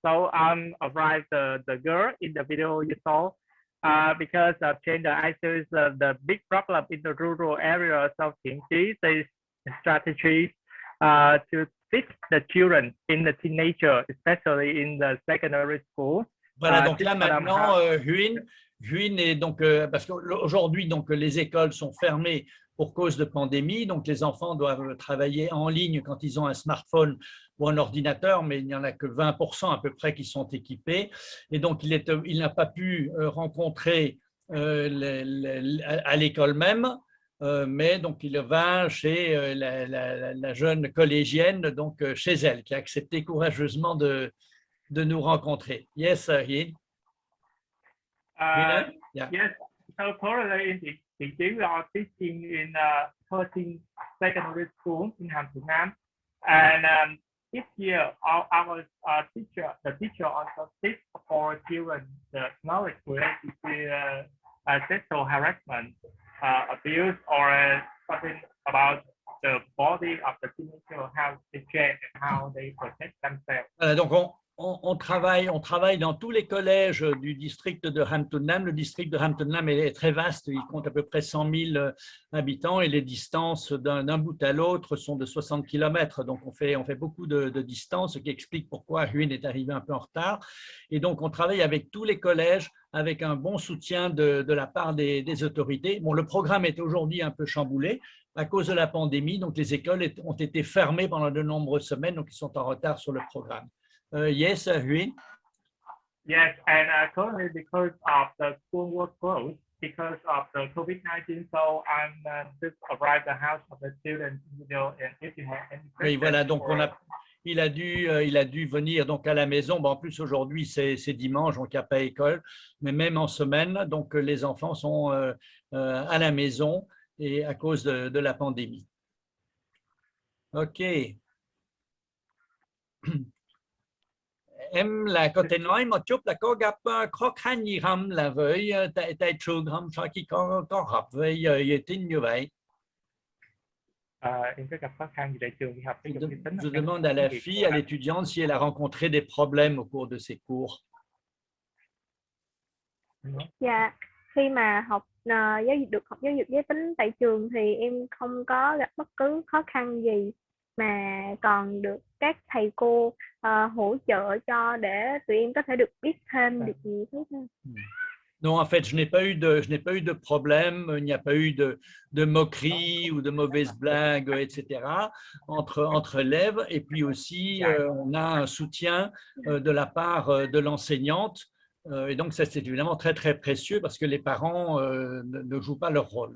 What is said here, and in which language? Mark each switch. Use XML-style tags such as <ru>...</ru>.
<en>So arrived the girl in the video you saw. Because of gender issues, the big problem in the rural areas of Thienchi, there is strategies to teach the children in the teenager, especially in the secondary school.</en> <fr>Voilà, donc là maintenant, Huyên est donc, parce qu'aujourd'hui, donc, les écoles sont fermées pour cause de pandémie, donc les enfants doivent travailler en ligne quand ils ont un smartphone ou un ordinateur, mais il n'y en a que 20% à peu près qui sont équipés. Et donc, il n'a pas pu rencontrer à l'école même, mais donc il va chez la jeune collégienne, donc chez elle, qui a accepté courageusement de nous rencontrer.</fr> <en>Yes, Huyên. Yeah. Yes, so currently in Thienchi, we are teaching in 13 secondary schools in Hàm Thuận Nam. And This year, our the teacher also teach for children the knowledge related to sexual harassment, abuse, or something about the body of the teenager, how they change and how they protect themselves.</en> <fr>Voilà, donc on travaille dans tous les collèges du district de Hampton-Nam. Le district de Hampton-Nam est très vaste, il compte à peu près 100 000 habitants et les distances d'un bout à l'autre sont de 60 km. Donc on fait beaucoup de distances, ce qui explique pourquoi Huynh est arrivé un peu en retard. Et donc on travaille avec tous les collèges avec un bon soutien de la part des autorités. Bon, le programme est aujourd'hui un peu chamboulé à cause de la pandémie, donc les écoles ont été fermées pendant de nombreuses semaines, donc ils sont en retard sur le programme.</fr> <en>Yes, Huynh? Yes, and currently because of the school work closed, because of the COVID-19, so I'm just arrived at the house of the students, and if you have any questions.</en> <fr>Oui, voilà, donc il a dû venir donc à la maison. Bon, en plus aujourd'hui c'est dimanche, donc il n'y a pas école, mais même en semaine, donc les enfants sont à la maison et à cause de la pandémie. Ok.</fr> <vi>Em là có thể nói một chút là có gặp khó khăn gì không là với tại trường không sau khi có học với tin như vậy? Em có gặp khó khăn gì tại trường đi học?</vi> <fr>Je demande à la fille, à l'étudiante, si elle a rencontré des problèmes au cours de ses cours.</fr> <vi>Dạ, khi mà học giáo dục giới tính tại trường thì em không có gặp bất cứ khó khăn gì, mà còn được các thầy cô hỗ trợ cho để tụi em có thể được biết thêm được nhiều thứ hơn.</vi> <fr>Non, en fait, je n'ai pas eu de problème, il n'y a pas eu de moqueries ou de mauvaises blagues, etc. entre élèves. Et puis aussi, on a un soutien de la part de l'enseignante. Et donc, ça, c'est évidemment très, très précieux parce que les parents ne jouent pas leur rôle.</fr>